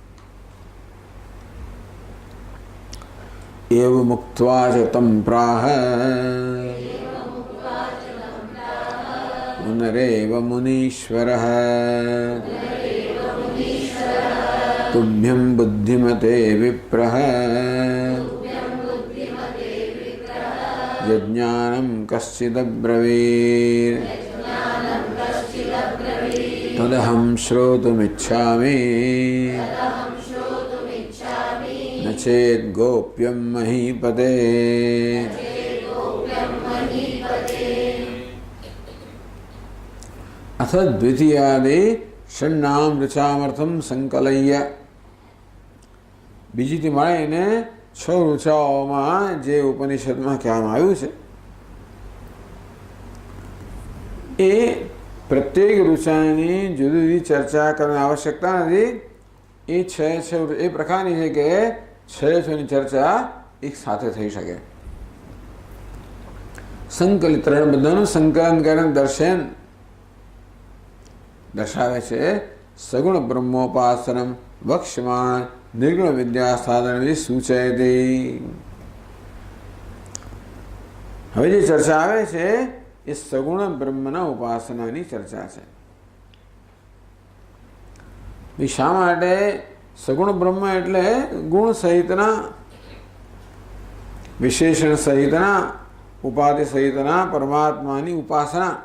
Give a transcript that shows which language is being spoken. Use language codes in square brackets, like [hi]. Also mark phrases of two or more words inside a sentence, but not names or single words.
[sa] એવ મુક્ત્વા ચ તમ પ્રાહ પુનરેવ મુનીશ્વરઃ તુભ્યં બુદ્ધિમતે વિપ્રઃ यज्ञानं कश्चिदब्रवीत् तदहं श्रोतुमिच्छामि न चेत् गोप्यं महीपते। अथ द्वितीयादि षण्णां ऋचामर्थं संकलय्य [gu] बीजीથી મળીને 6 ઋચાઓમાં જે ઉપનિષદમાં કહેવામાં આવ્યું છે એ પ્રત્યેક ઋચાની જુદી જુદી ચર્ચા કરવાની આવશ્યકતા નથી। એ એ પ્રકારની છે કે 6ની ચર્ચા એક સાથે થઈ શકે। સંકલિત બધાનું સંકલન કરીને દર્શાવે છે। [sa] સગુણ બ્રહ્મોપાસનમ વક્ષ્યમાણ निर्गुण विद्या साधन सूचयति। [gu] હવે જે ચર્ચા આવે છે એ સગુણ બ્રહ્મના ઉપાસનાની ચર્ચા છે। શા માટે સગુણ બ્રહ્મ એટલે ગુણ સહિતના, વિશેષણ સહિતના, ઉપાધિ સહિતના પરમાત્માની ઉપાસના।